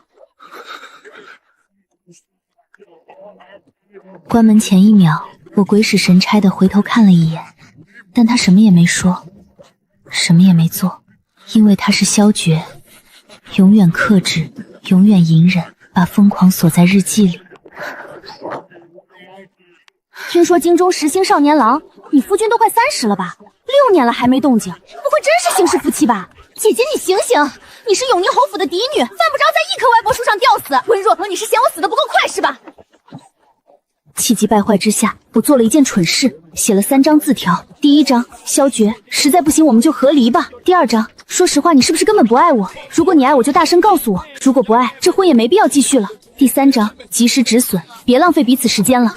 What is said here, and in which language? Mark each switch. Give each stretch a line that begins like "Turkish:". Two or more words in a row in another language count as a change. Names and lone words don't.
Chinese: 關門前1秒，我鬼使神差地回頭看了一眼，但他什麼也沒說，什麼也沒做，因為他是蕭絕，永遠克制，永遠隱忍，把瘋狂鎖在日記裡。聽說京中時興少年郎，你夫君都快30了吧？6年了還沒動靜，不會真是形式夫妻吧？姐姐你醒醒，你是永寧侯府的嫡女，犯不着在一棵歪脖樹上吊死。溫若恆，你是嫌我死得不夠快是吧？氣急敗壞之下，我做了一件蠢事，寫了3張字條。第1章，蕭絕，實在不行我們就和離吧。第2章，說實話你是不是根本不愛我？如果你愛我就大聲告訴我，如果不愛，這婚也沒必要繼續了。第3章，及時止損，別浪費彼此時間了。